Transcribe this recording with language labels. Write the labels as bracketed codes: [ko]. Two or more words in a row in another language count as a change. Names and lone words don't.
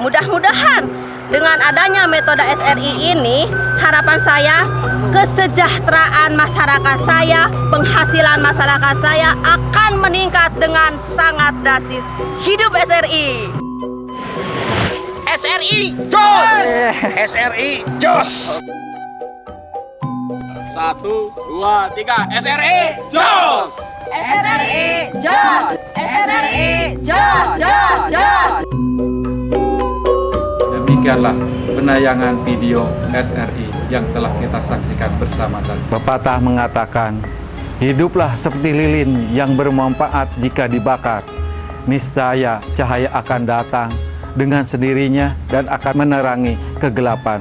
[id] Mudah-mudahan dengan adanya metode SRI ini, harapan saya kesejahteraan masyarakat saya, penghasilan masyarakat saya akan meningkat dengan sangat drastis. Hidup SRI! SRI jos! SRI jos! 1, 2, 3, SRI jos! SRI jos! SRI jos! Jos! Jos! Demikianlah penayangan video SRI yang telah kita saksikan bersama tadi. Pepatah mengatakan, hiduplah seperti lilin yang bermanfaat jika dibakar. Niscaya cahaya akan datang dengan sendirinya dan akan menerangi kegelapan.